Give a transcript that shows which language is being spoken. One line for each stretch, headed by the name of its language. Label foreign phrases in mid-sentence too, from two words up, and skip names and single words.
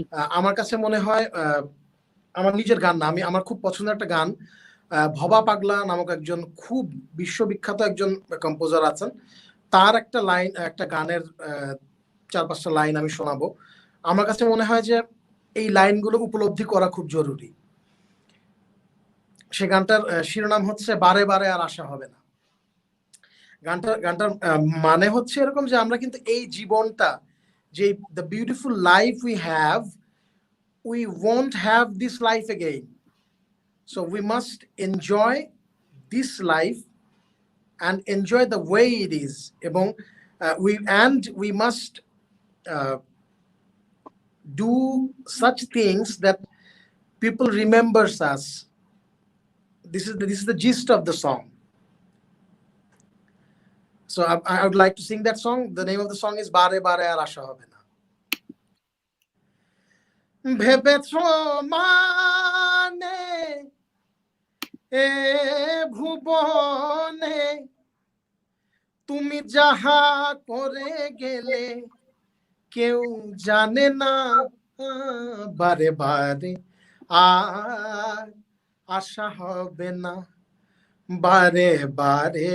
Bangla: আমার কাছে মনে হয় আমার নিজের গান না, আমার খুব পছন্দের একটা গান, ভবা পাগলা নামক একজন খুব বিশ্ববিখ্যাত একজন কম্পোজার আছেন, তার একটা লাইন, একটা গানের 4-5টা লাইন আমি শোনাবো। আমার কাছে মনে হয় যে এই লাইনগুলো উপলব্ধি করা খুব জরুরি। সে গানটার শিরোনাম হচ্ছে বারে বারে আর আশা হবে না। গানটার মানে হচ্ছে এরকম যে আমরা কিন্তু এই জীবনটা, যে
English: the beautiful life we won't have this life again, so we must enjoy this life and enjoy the way it is, এবং we must do such things that people remembers us. This is the gist of the song. So I would like to sing that song. The name of the song is Bare Bare Ar Asha Hobe Na.
Bangla: ভেবেছ মনে এ ভুবনে তুমি যাহা করে গেলে কেউ জানে না, বারে বারে আর আশা হবে না, বারে বারে